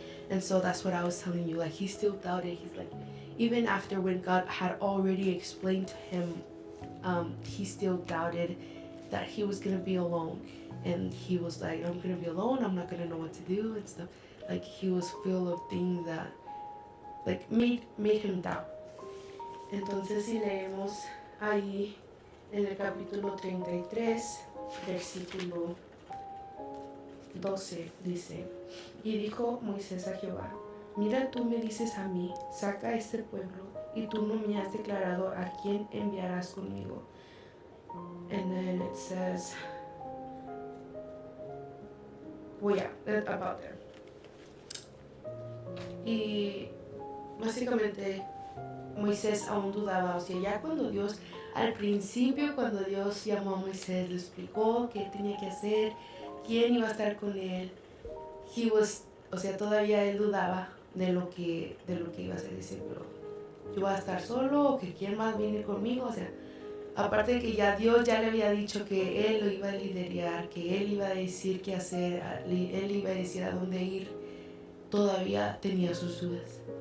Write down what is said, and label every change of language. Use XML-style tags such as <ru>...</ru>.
<en>And so that's what I was telling you, like he still doubted. He's like, even after when God had already explained to him, he still doubted that he was gonna be alone. And he was like, I'm gonna be alone, I'm not gonna know what to do and stuff. Like he was full of things that like made him doubt.</en> <es>Entonces si leemos ahí en el capítulo 33, versículo 12, dice, y dijo Moisés a Jehová, mira, tú me dices a mí, saca a este pueblo, y tú no me has declarado a quién enviarás conmigo.</es> <en>And then it says, about there.</en> <es>Y básicamente Moisés aún dudaba, o sea, ya cuando Dios, al principio cuando Dios llamó a Moisés, le explicó qué tenía que hacer, quién iba a estar con él, todavía él dudaba de lo que iba a hacer, decir, pero yo voy a estar solo, o que quién más viene conmigo, o sea, aparte de que ya Dios ya le había dicho que él lo iba a liderar, que él iba a decir qué hacer, él iba a decir a dónde ir, todavía tenía sus dudas.</es>